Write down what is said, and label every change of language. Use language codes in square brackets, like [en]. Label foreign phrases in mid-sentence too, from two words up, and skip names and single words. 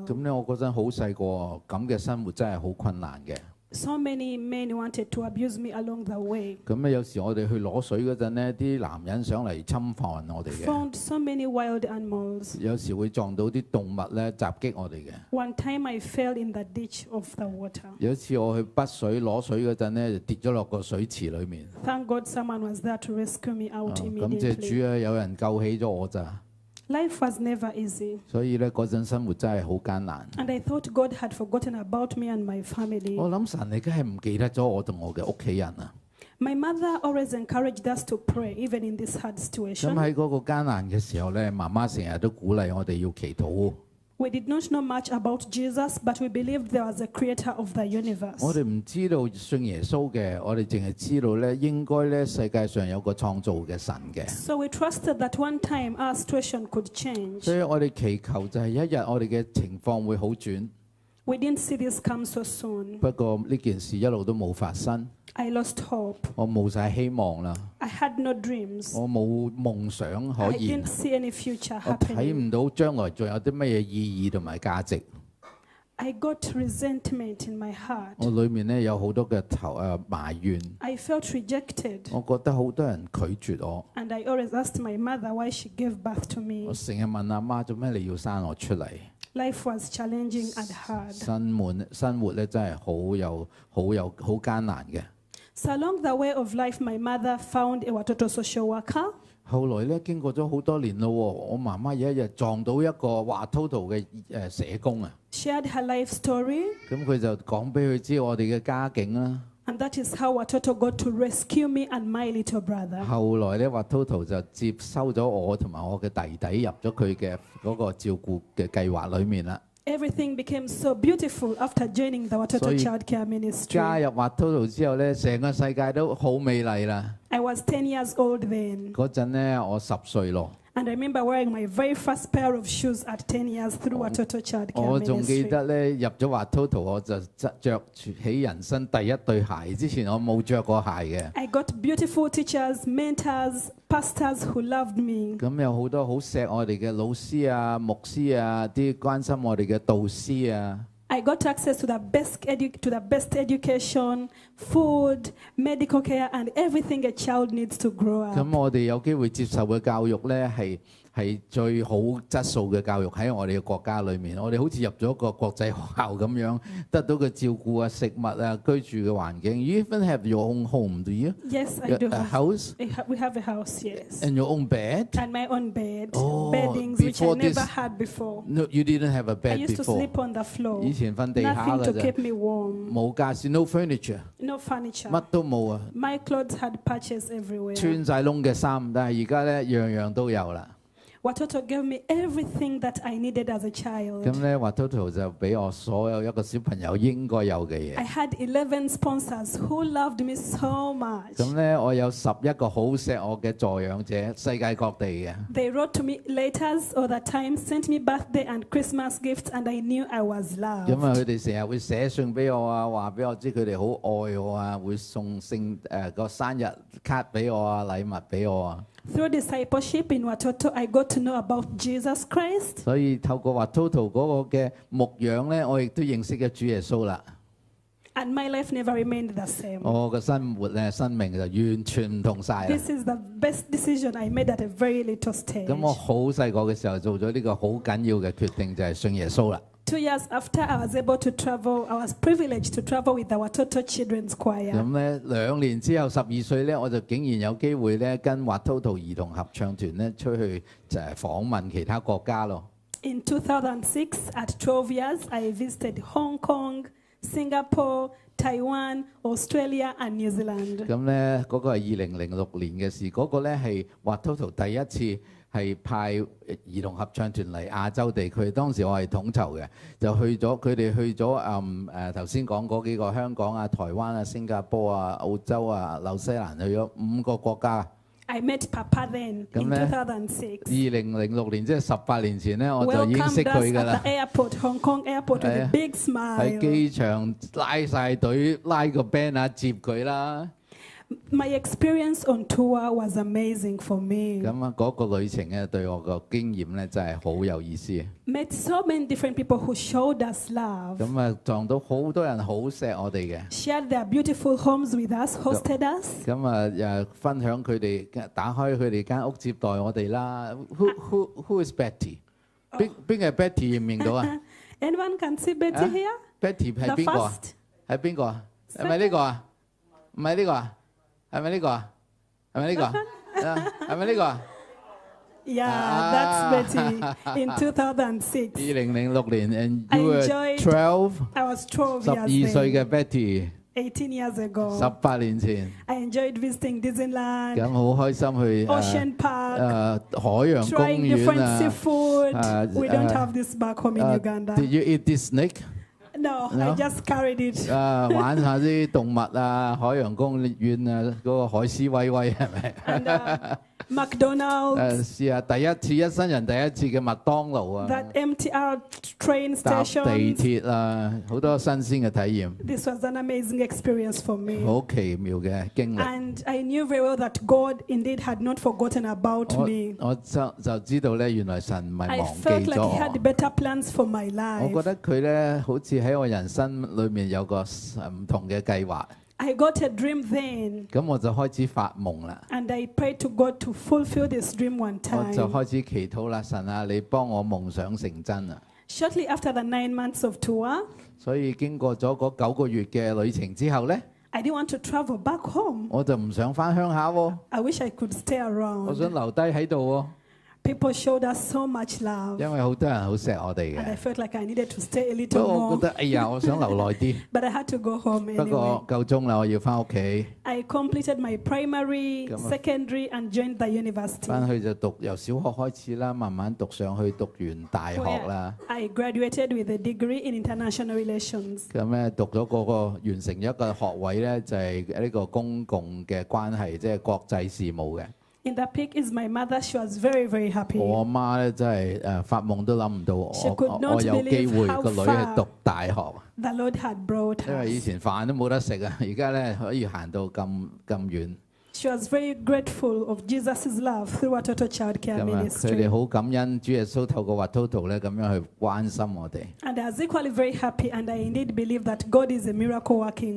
[yue] 咁咧，我嗰陣好細個，咁嘅生活真係好困難嘅。 [en] So many men wanted to abuse me along the way. [yue] 咁咧，有時我哋去攞水嗰陣咧，啲男人上嚟侵犯我哋嘅。 [en] Found so many wild animals. [yue] 有時會撞到啲動物咧襲擊我哋嘅。 [en] One time I fell in the ditch of the water. [yue] 有一次我去筆水攞水嗰陣咧，就跌咗落個水池裡面。 [en] Thank God someone was there to rescue me out [yue] 感謝主 [en] immediately. [yue] 啊，有人救起咗我咋。 [en] Life was never easy. [yue] 所以咧嗰陣生活真係好艱難。 [en] And I thought God had forgotten about me and my family. [yue] 我諗神你梗係唔記得咗我同我嘅屋企人啊！ [en] My mother always encouraged us to pray, even in this hard [yue] 咁 [en] situation. [yue] 喺嗰個艱難嘅時候咧，媽媽成日都鼓勵我哋要祈禱。 [en] We did not know much about Jesus, but we believed there was a creator of the universe. [yue] 我哋唔知道信耶穌嘅，我哋淨係知道咧，應該咧世界上有個創造嘅神嘅。 [en] So we trusted that one time our situation could change. [yue] 所以我哋祈求就係一日我哋嘅情況會好轉。 [en] We didn't see this come so soon. [yue] 不過呢件事一路都冇發生， [en] I lost hope. [yue] 我冇晒希望啦， [en] I had no dreams. [yue] 我冇夢想可 [en] I [yue] 言， [en] didn't see any future [yue] 我睇 [en] happening. [yue] 唔到將來仲有啲乜嘢意義同埋價值。 [en] I got resentment in my heart. [yue] 我裏面咧有好多嘅埋怨， [en] I felt rejected. [yue] 我覺得好多人拒絕我。 [en] And I always asked my mother why she gave birth to [yue] 我 [en] me. [yue] 成日問阿媽做咩你要生我出嚟？ [en] Life was challenging and hard. [yue] 生活咧真係好艱難嘅。 [en] So along the way of life, my mother found a Watoto social worker. [yue] 後來咧經過咗好多年咯，我媽媽有一日撞到一個華滔圖嘅社工啊， [en] Shared her life story. [yue] 咁佢就講俾佢知我哋嘅家境啦。 [en] And that is how Watoto got to rescue me and my little brother. [yue] 後來咧華滔圖就接收咗我同埋我嘅弟弟入咗佢嘅嗰個照顧嘅計劃裡面啦。 [en] Everything became so beautiful after joining the Watoto Child Care [yue] 加 [en] Ministry. [yue] 入華滔圖之後咧，成個世界都好美麗啦。 [en] I was 10 years old then. [yue] 嗰陣咧我10歲咯。 [en] And I remember wearing my very first pair of shoes at 10 years through Watoto Child Care [yue] 我仲記 [en] Ministry. [yue] 得咧入咗華滔圖我就着起人生第一對鞋，之前我冇着過鞋嘅。 [en] I got beautiful teachers, mentors, pastors who loved me. [yue] 咁有好多好錫我哋嘅老師啊、牧師啊、啲關心我哋嘅導師啊。 [en] I got access to the best education, food, medical care, and everything a child needs to grow up. [yue] 咁我哋有機會接受嘅教育咧係最好質素嘅教育喺我哋嘅國家裏面。我哋好似入咗個國際學校咁樣，得到嘅照顧啊、食物啊、居住嘅環境。 [en] You even have your own home, do you? Yes, I do A have. house We have a house, yes. and your own bed? And my own bed, Oh, beddings, which I before never this- had before. No, you didn't have a I bed used to before. sleep on the floor. [yue] 以前瞓地下 [en] Nothing [yue] 㗎 [en] to [yue] 咋， [en] keep me warm. [yue] 冇家私 ， [en] no furniture， No furniture. [yue] 乜都冇啊， [en] My clothes had patches everywhere. [yue] 穿晒窿嘅衫。但係而家咧樣樣都有啦。 [en] Watoto gave me everything that I needed as a child. [yue] 咁咧，華滔圖就俾我所有一個小朋友應該有嘅嘢。 [en] I had 11 sponsors who loved me so much. [yue] 咁咧，我有11個好錫我嘅助養者，世界各地嘅。 [en] They wrote to me letters all the time, sent me birthday and Christmas gifts, and I knew I was [yue] 咁 [en] loved. [yue] 啊，佢哋成日會寫信俾我啊，話俾我知佢哋好愛我啊，會送個生日卡俾我啊，禮物俾我啊。 [en] Through discipleship in Watoto, I got to know about Jesus Christ. [yue] 所以透過華滔圖嗰個嘅牧養咧，我亦都認識咗主耶穌啦。 [en] And my life never remained the same. [yue] 我嘅生活咧，生命就完全唔同晒啦。 [en] This is the best decision I made at a very little stage. [yue] 咁我好細個嘅時候做咗呢個好緊要嘅決定，就係信耶穌啦。 [en] 2 years after, I was able to travel. I was privileged to travel with the Watoto Children's Choir. [yue] 咁咧2年之後12歲咧，我就竟然有機會咧跟華滔圖兒童合唱團咧出去就係訪問其他國家咯。 [en] In 2006, at 12 years, I visited Hong Kong, Singapore, Taiwan, Australia, and New Zealand. [yue] 咁咧嗰個係2006年嘅事，嗰、個咧係華滔圖第一次係派兒童合唱團嚟亞洲地區，當時我係統籌嘅，就佢哋去咗頭先講嗰幾個香港啊、台灣啊、新加坡啊、澳洲啊、紐西蘭，去咗5個國家。 [en] I met Papa then in 2006. [yue] 2006 年即係18年前咧，我就已經識 [en] Welcomed [yue] 佢 [en] us [yue] 㗎 [en] at [yue] 啦 [en] the。airport, Hong Kong airport, with a big [yue] 喺 [en] smile. [yue] 機場拉晒隊，拉個 band 啊接佢啦。 [en] My experience on tour was amazing for me. [yue] 咁啊，嗰個旅程咧對我個經驗咧真係好有意思。 [en] Met so many different people who showed us love. [yue] 咁啊，撞到好多人好錫我哋嘅。 [en] Shared their beautiful homes with us, hosted us. [yue] 咁啊，分享佢哋打開佢哋間屋接待我哋啦。 [en] Who is Betty？ [yue] 邊個係 Betty 認唔認到啊 [en] Anyone can see Betty here? [yue] ？Betty 係 [en] The [yue] 邊個啊？ [en] first. [yue] 係邊個啊？係咪呢個啊？唔係呢個啊？係咪呢個啊？係咪呢個啊？係咪呢個啊？ [en] Yeah, that's Betty in 2006. [yue] 2006年，and [en] I you were enjoyed- 12， I was 12 12 years [yue] 歲 [en] then, [yue] 嘅 Betty， [en] 18 years ago. [yue] 18 年前， [en] I enjoyed visiting Disneyland, [yue] 咁好開心去 [en] Ocean Park, [yue] 海洋公 [en] trying [yue] 園 [en] different [yue] 啊。 [en] seafood. We don't uh, have this back home in Uganda. Did you eat this snake？ No, No? I just carried it. [yue] 玩下啲動物啊，海洋公園啊，嗰個海獅威威係咪？ [en] And McDonald's, [yue] 試下第一次一生人第一次嘅麥當勞啊， [en] that MTR train [yue] 搭地 [en] station. [yue] 鐵啊，好多新鮮嘅體驗， [en] This was an amazing experience for me. [yue] 好奇妙嘅經歷。 [en] And I knew very well that God indeed had not forgotten about me. [yue] 我就知道咧，原來神唔係 [en] I [yue] 忘記 [en] felt like [yue] 咗 [en] He had [yue] 我。 [en] better plans for my [yue] 我覺 [en] life. [yue] 得佢咧好似喺我人生裏面有個唔同嘅計劃， [en] I got a dream then, [yue] 咁我就開始發夢啦。 [en] and I prayed to God to fulfill this dream one [yue] 我就 [en] time. [yue] 開始祈禱啦，神啊，你幫我夢想成真啊！ [en] Shortly after the 9 months of tour, [yue] 所以經過咗嗰9個月嘅旅程之後咧， [en] I didn't want to travel back home. [yue] 我就唔想翻鄉下喎， [en] I wish I could stay [yue] 我想 [en] around. [yue] 留低喺度 [en] People showed us so much [yue] 喎， [en] love, [yue] 因為好多人好錫我哋 [en] and I [yue] 嘅。 [en] felt like I needed to stay a [yue] 不 [en] little [yue] 過我覺 [en] more, [yue] 得，哎呀，我想留耐啲。 [en] but I had to go home [yue] 不 [en] anyway. [yue] 過夠鐘啦，我要翻屋企， [en] I completed my primary, Come on. secondary, and joined the university. [yue] 翻去就讀由小學開始啦，慢慢讀上去，讀完大學 [en] Where [yue] 啦。 [en] I graduated with a degree in international relations. [yue] 咁咧讀咗嗰個完成一個學位咧，就係呢個公共嘅關係，即係國際事務嘅。 [en] In the peak is my mother. She was very, very happy. [yue] 我阿媽咧真係發夢都諗唔到 [en] She could not [yue] 我有機會 [en] believe how [yue] 個女係讀大學， [en] The Lord had brought [yue] 因為以 [en] us. [yue] 前飯都冇得食啊，而家咧可以行到咁遠。 [en] She was very grateful of Jesus' love through a total child care [yue] 咁啊，佢 [en] ministry. [yue] 哋好感恩主耶穌透過 Watoto 咧咁樣去關心我哋。 [en] And I was equally very happy, and I indeed believe that God is a miracle working